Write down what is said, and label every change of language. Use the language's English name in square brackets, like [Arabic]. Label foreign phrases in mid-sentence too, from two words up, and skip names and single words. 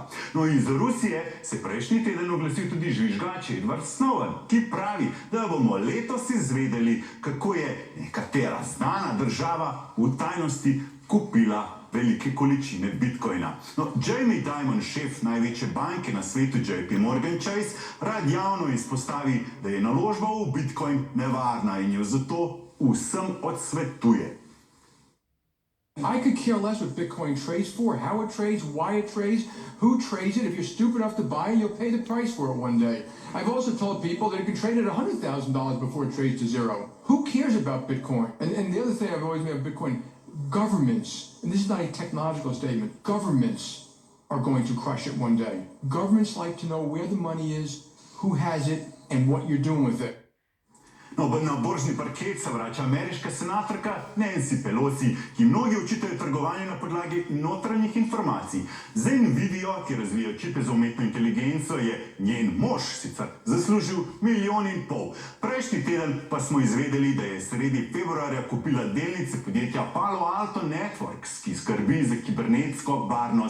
[Slovenian] No, iz Rusije se prejšnji teden oglasil tudi žvižgač Edward Snowden, ki pravi, da bomo letos izvedeli, kako je nekatera znana država v tajnosti kupila velike količine bitcoina. No, Jamie Dimon, šef največje banke na svetu JP Morgan Chase, rad javno izpostavi, da je naložba v bitcoin nevarna in jo zato vsem odsvetuje. [English] I could care less what Bitcoin trades for, how it trades, why it trades, who trades it. If you're stupid enough to buy it, you'll pay the price for it one day. I've also told people that it can trade at $100,000 before it trades to zero. Who cares about Bitcoin? And the other thing I've always made of Bitcoin, governments, and this is not a technological statement, governments are going to crush it one day. Governments like to know where the money is, who has it, and what you're doing with it. [Slovenian] No, na borzni parket se vrača ameriška senatorka Nancy Pelosi, ki mnogi očitajo trgovanje na podlagi notranjih informacij. Za Nvidio, ki razvija čipe za umetno inteligenco, je njen mož sicer zaslužil $1,5 milijona. Prejšnji teden pa smo izvedeli, da je sredi februarja kupila delnice podjetja Palo Alto Networks, ki skrbi za kibernetsko varnost.